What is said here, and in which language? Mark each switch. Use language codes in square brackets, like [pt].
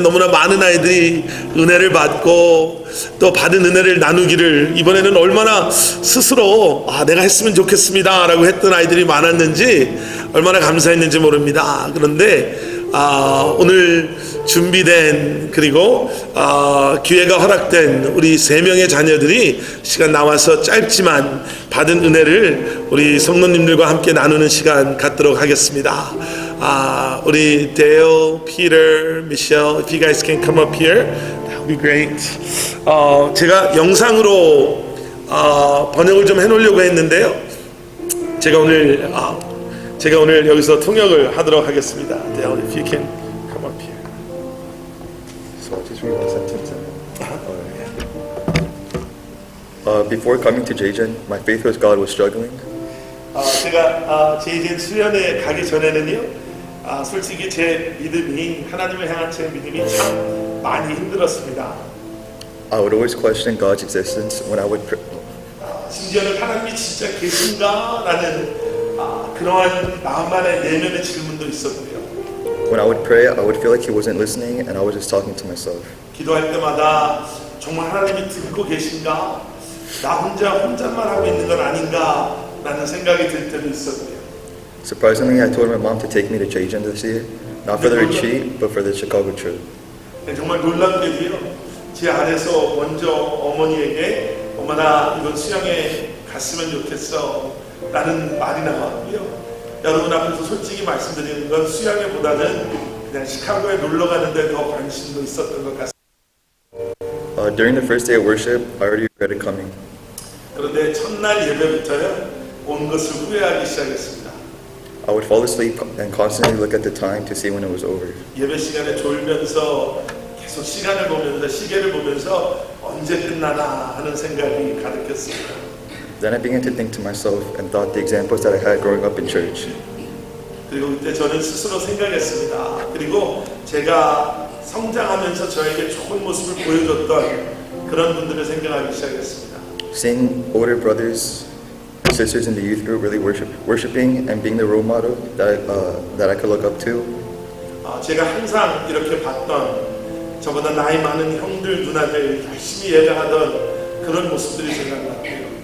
[ko] 너무나 많은 아이들이 은혜를 받고 또 받은 은혜를 나누기를, 이번에는 얼마나 스스로 내가 했으면 좋겠습니다 라고 했던 아이들이 많았는지 얼마나 감사했는지 모릅니다. 그런데 오늘 준비된, 그리고 기회가 허락된 우리 3명의 자녀들이 시간 나와서 짧지만 받은 은혜를 우리 성도님들과 함께 나누는 시간 갖도록 하겠습니다. 우리 [en] Dale, Peter, Michelle, if you guys can come up here, that would be great. [ko] 제가 영상으로 번역을 좀 해놓으려고 했는데요. 제가 오늘 여기서 통역을 하도록 하겠습니다. [en] Dale, if you can come up here. So I'll just read the sentence. Before coming to Jajan, my faith with God was struggling. [ko] 제가 제이젠 수련회 가기 전에는요, 솔직히 제 믿음이, 하나님을 향한 제 믿음이 참 많이 힘들었습니다. [en] I would always question God's existence when I would pray. [ko] 심지어는 하나님이 진짜 계신가? 라는 그러한 나만의 내면의 질문도 있었고요. [en] When I would pray, I would feel like He wasn't listening and I was just talking to myself. [ko] 기도할 때마다 정말 하나님이 듣고 계신가? 나 혼잣말 하고 있는 건 아닌가? 라는 생각이 들 때도 있었고요. [en] Surprisingly, I told my mom to take me to Jajan this year, not for the retreat, but for the Chicago trip. [ko] 정말 놀랍게도요, 제 안에서 먼저 어머니에게 엄마 이번 수양에 갔으면 좋겠어 라는 말이 나왔고요. 여러분 앞에서 솔직히 말씀드리는 건 수양회보다는 그냥 시카고에 놀러 가는데 더 관심도 있었던 것 같습니다. [en] During the first day of worship, I already regretted coming. [ko] 그런데 첫날 예배부터요, 온 것을 후회하기 시작했습니다. [en] I would fall asleep and constantly look at the time to see when it was over. [ko] 예배 시간에 졸면서 계속 시간을 보면서, 시계를 보면서 언제 끝나나 하는 생각이 가득했습니다. [en] Then I began to think to myself and thought the examples that I had growing up in church. [ko] 그리고 그때 저는 스스로 생각했습니다. 그리고 제가 성장하면서 저에게 좋은 모습을 보여줬던 그런 분들을 생각하기 시작했습니다. [en] Seeing older brothers, sisters in the youth group really worshiping and being the role model that I could look up to. [ko] 제가 항상 이렇게 봤던 저보다 나이 많은 형들, 누나들 열심히 예배하던 그런 모습들이 생각났고요.